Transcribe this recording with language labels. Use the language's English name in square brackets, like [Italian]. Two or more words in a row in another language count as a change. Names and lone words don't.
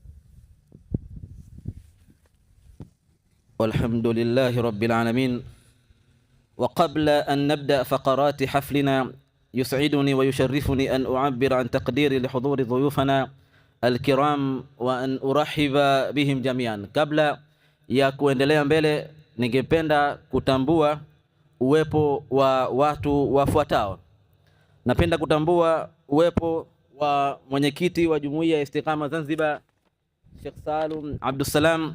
[Arabic] والحمد لله رب العالمين. وقبل أن نبدأ فقرات حفلنا، يسعدني ويشرفني أن أعبر عن تقديري لحضور ضيوفنا الكرام وأن أرحب بهم جميعا. [Swahili] Kabla ya kuendelea mbele, ningependa kutambua uwepo wa watu wafuatao. Napenda kutambua uwepo wa mwenyekiti wa Jumuiya ya Istiqama Zanzibar, Sheikh Salum Abdussalam.